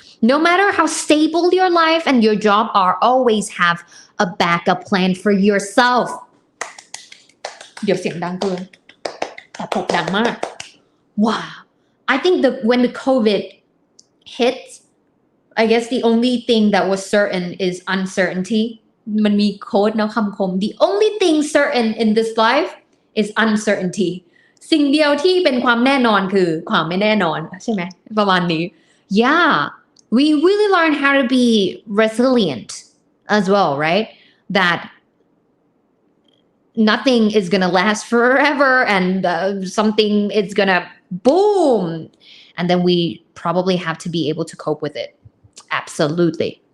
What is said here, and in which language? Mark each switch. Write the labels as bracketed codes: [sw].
[en] No matter how stable your life and your job are, always have a backup plan for yourself. [th] เดี๋ยวเสียงดังเกินแต่ปกดังมาก [en] Wow. I think when the COVID hit, I guess the only thing that was certain is uncertainty. [th] มันมีโค้ดเนาะคำคม [en] The only thing certain in this life is uncertainty. [th] สิ่งเดียวที่เป็นความแน่นอนคือความไม่แน่นอนใช่ไหมประมาณนี้ [en] Yeah, we really learn how to be resilient as well, right? That nothing is gonna last forever and something is gonna boom, and then we probably have to be able to cope with it. Absolutely.